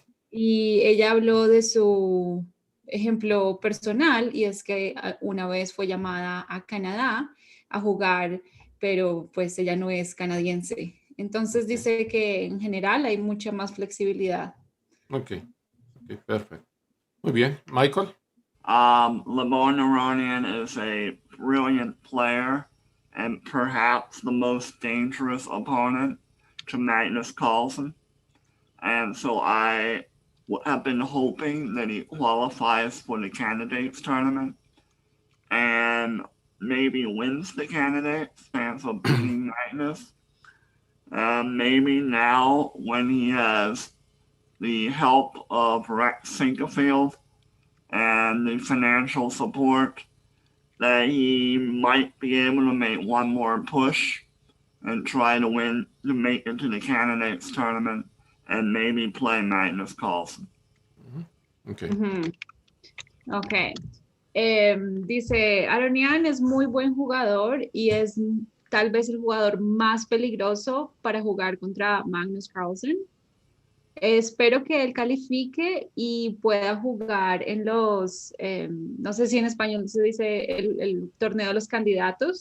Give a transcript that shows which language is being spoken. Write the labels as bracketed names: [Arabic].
[Spanish] Y ella habló de su ejemplo personal, y es que una vez fue llamada a Canadá a jugar, pero pues ella no es canadiense. Entonces dice que en general hay mucha más flexibilidad. Ok, perfecto. Muy bien. Michael? [English] Levin Aronian is a brilliant player and perhaps the most dangerous opponent to Magnus Carlsen. And so I have been hoping that he qualifies for the candidates tournament and maybe wins the candidates chance of beating Magnus. Maybe now when he has the help of Rex Sinkerfield and the financial support, that he might be able to make one more push and try to win to make it to the candidates tournament and maybe play Magnus Carlsen. Okay. Ok. [Spanish] Dice, Aronian es muy buen jugador y es tal vez el jugador más peligroso para jugar contra Magnus Carlsen. Espero que él califique y pueda jugar en los, no sé si en español se dice el torneo de los candidatos.